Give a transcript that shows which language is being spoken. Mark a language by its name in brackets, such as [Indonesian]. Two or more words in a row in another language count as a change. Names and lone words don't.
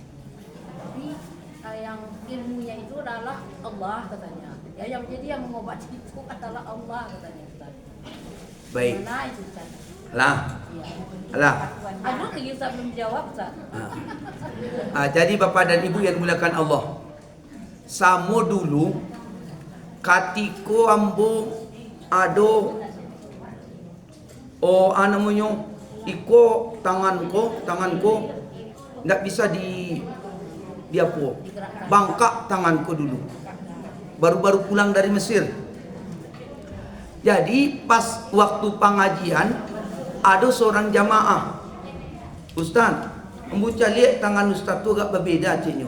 [Indonesian] Tapi yang ilmunya itu adalah Allah, katanya. Ya, yang jadi yang mengobati itu adalah Allah, katanya Ustaz. Baik. Mana itu Ustaz? Lah. Lah. Aduh, lagi Ustaz belum jawab Ustaz. Jadi Bapak dan Ibu yang dimuliakan Allah, [Minangkabau] samo dulu katiko ambo ado namanya iko tanganku ndak bisa di apa bangkak tanganku dulu, baru pulang dari Mesir. [Indonesian] Jadi pas waktu pengajian ada seorang jamaah, Ustaz, membaca lihat tangan Ustaz tu agak berbeda ceknya.